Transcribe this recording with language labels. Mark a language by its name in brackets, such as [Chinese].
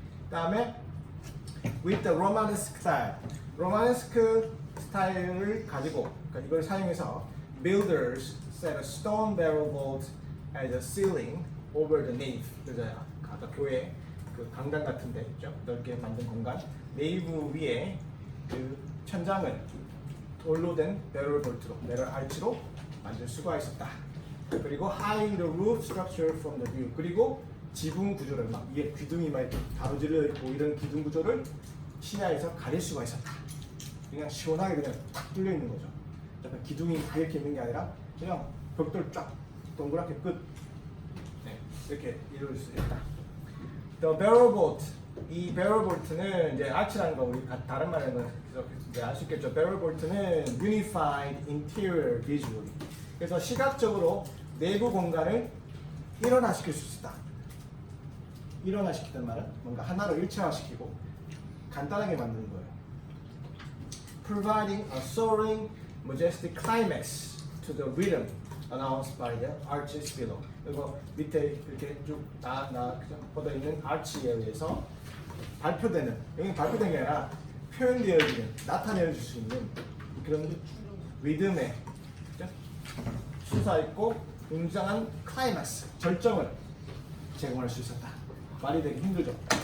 [Korean] 다음에 [English] with the Romanesque style. [Korean] 로마네스크 스타일을 가지고, 그러니까 이걸 사용해서 [English] builders set a stone barrel vault as a ceiling over the nave. [Korean] 그래서 아까 교회 그 강당 같은 데 있죠? 넓게 만든 공간 네이브 위에 그 천장을 돌로 된 배럴 볼트로, 배럴 알치로 만들 수가 있었다. 그리고 [English] hide the roof structure from the view. [Korean] 그리고 지붕 구조를 막 위에 기둥이 막 가로질러 있고 이런 기둥 구조를 시야에서 가릴 수가 있었다. 그냥 시원하게 그냥 딱 뚫려 있는 거죠. 약간 기둥이 다 이렇게 있는 게 아니라 그냥 벽돌 쫙 동그랗게 끝, 네, 이렇게 이룰 수 있다. [English] The barrel bolt. [Korean] 이 barrel bolt는 이제 아치라는 거 우리 다른 말하는 거 이제 알 수 있겠죠. barrel bolt는 [English] unified interior visually. [Korean] 그래서 시각적으로 내부 공간을 일원화시킬 수 있다. 일원화시키는 말은 뭔가 하나로 일체화시키고 간단하게 만드는 거예요. [English] Providing a soaring, majestic climax to the rhythm announced by the arches below. [Korean] 그리고 밑에 이렇게 쭉 뻗어 있는 아치에 의해서 발표되는, 여기 발표된 게 아니라 표현되어지는, 나타내줄 수 있는 그런 리듬의 수사 있고 웅장한 클라이맥스, 절정을 제공할 수 있었다. 말이 되게 힘들죠.